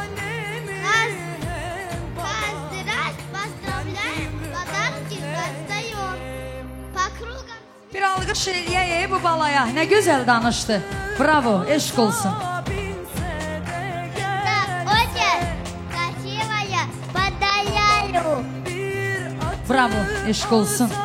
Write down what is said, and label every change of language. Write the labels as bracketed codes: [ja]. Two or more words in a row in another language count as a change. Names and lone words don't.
[ru] Каждый раз поздравляем, подарки раздаем. По кругам. [az] Bir alqış eləyək bu balaya. Nə gözəl danışdı. Bravo, eşq olsun. [ru] Очень красивая, поздравляю. [az] Bravo, eşq olsun.